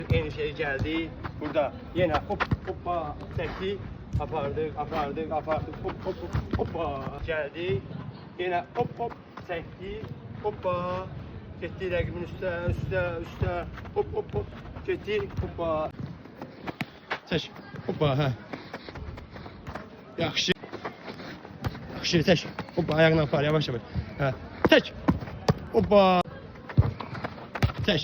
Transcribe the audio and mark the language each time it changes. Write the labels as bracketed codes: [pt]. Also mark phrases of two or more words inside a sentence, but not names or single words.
[tr] Yeni şey geldi. Burada yine hop hoppa çekti. [az] Apardık, hoppa geldi. [tr] Yine hop çekti. Hoppa. [az] Getdi rəqibin üstə. Hop. Getdi, hoppa. Çək. Hoppa, hə. Yaxşı. Çək. Hoppa, ayağına apar, yavaş. Hə. Çək. Hoppa. Çək.